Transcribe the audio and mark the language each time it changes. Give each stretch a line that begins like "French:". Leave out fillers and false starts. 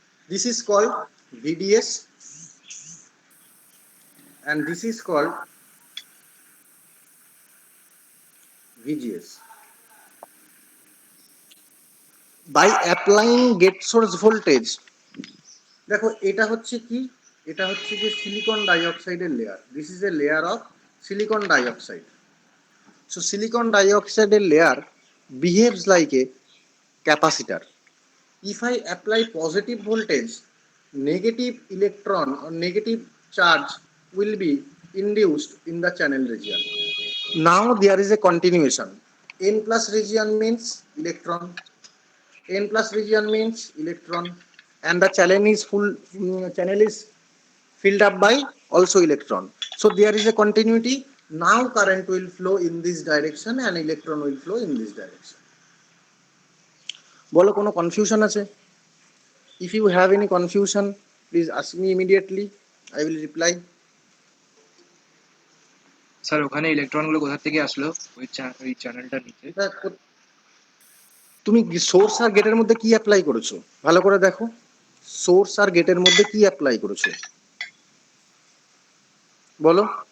English: This is called VDS and this is called VGS. By applying gate source voltage,
Bangla: দেখো এটা হচ্ছে কি, এটা হচ্ছে যে silicon ডাইঅক্সাইডের layer.
English: This is a layer of silicon dioxide. So silicon dioxide layer behaves like a capacitor. If I apply positive voltage, negative electron or negative charge will be induced in the channel region. Now there is a continuation. N plus region means electron, N plus region means electron, and the channel is filled up by also electron. So there is a continuity. Now current will flow in this direction and electron will flow in this direction.
Bangla: বলো কোনো confusion আছে?
English: If you have any confusion, please ask me immediately. I will reply.
Bangla: Sir ওখানে electron গুলো কোথা থেকে আসলো ওই চ্যানেলটার নিচে? তুমি সোর্স আর গেটের মধ্যে কি অ্যাপ্লাই করেছো ভালো করে দেখো। সোর্স আর গেটের মধ্যে কি অ্যাপ্লাই করেছো বলো।